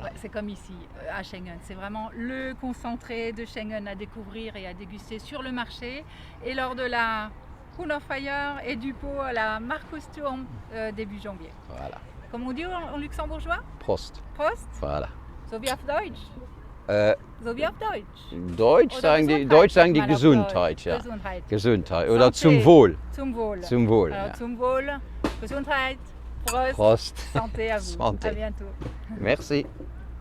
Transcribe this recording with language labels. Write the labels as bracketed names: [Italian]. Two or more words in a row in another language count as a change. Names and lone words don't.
[French] Ouais, c'est comme ici, à Schengen. C'est vraiment le concentré de Schengen à découvrir et à déguster sur le marché. Et lors de la Fire et du pot à la Markusturm début janvier. Voilà. Comme on dit en luxembourgeois, Prost. Prost, Voilà. [German] so wie auf Deutsch. Äh, So wie auf Deutsch. Deutsch Oder sagen die sagt man auf Gesundheit, Deutsch. ja. Gesundheit. Gesundheit. Oder Santé. zum Wohl. Zum Wohl. Zum Wohl. Alors, Ja. zum Wohl. Gesundheit. Prost. Prost. [French] Santé à vous. Santé. À bientôt. Merci.